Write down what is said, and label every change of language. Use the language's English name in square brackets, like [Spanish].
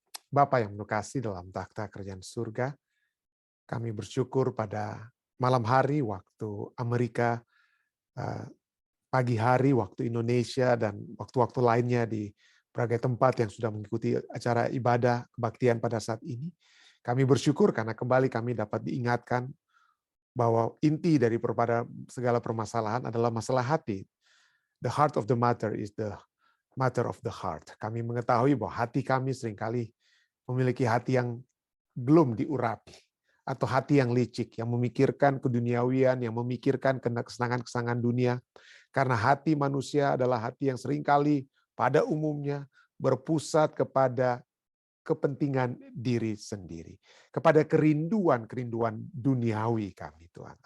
[Indonesian] Bapa yang penuh kasih dalam takhta kerajaan surga, kami bersyukur pada malam hari waktu Amerika, pagi hari waktu Indonesia, dan waktu-waktu lainnya di berbagai tempat yang sudah mengikuti acara ibadah kebaktian pada saat ini. Kami bersyukur karena kembali kami dapat diingatkan bahwa inti daripada segala permasalahan adalah masalah hati. [English] The heart of the matter is the matter of the heart. [Indonesian] Kami mengetahui bahwa hati kami seringkali memiliki hati yang belum diurapi, atau hati yang licik, yang memikirkan keduniawian, yang memikirkan kesenangan-kesenangan dunia. Karena hati manusia adalah hati yang seringkali pada umumnya berpusat kepada kepentingan diri sendiri, kepada kerinduan-kerinduan duniawi kami, Tuhan.